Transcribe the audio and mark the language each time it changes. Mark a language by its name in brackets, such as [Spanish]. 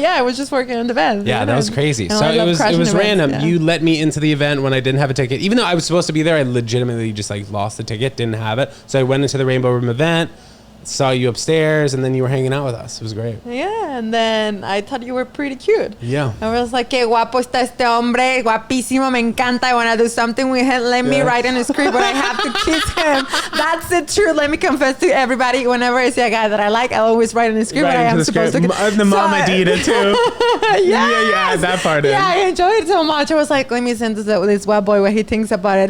[English] Yeah, I was just working on the event. Yeah, that was crazy. So it was random. Yeah. You let me into the event when I didn't have a ticket. Even though I was supposed to be there, I legitimately just like lost the ticket, didn't have it. So I went into the Rainbow Room event, saw you upstairs, and then you were hanging out with us. It was great. Yeah, and then I thought you were pretty cute. Yeah. I was like, [Spanish] qué guapo está este hombre, guapísimo, me encanta. [English] I want to do something with him. Let me write in a script, but I have to kiss him. That's the truth. Let me confess to everybody. Whenever I see a guy that I like, I always write in a script, but I am supposed to. The mama did it too. Yeah, that part. Yeah, I enjoyed it so much. I was like, let me send this white boy what he thinks about it.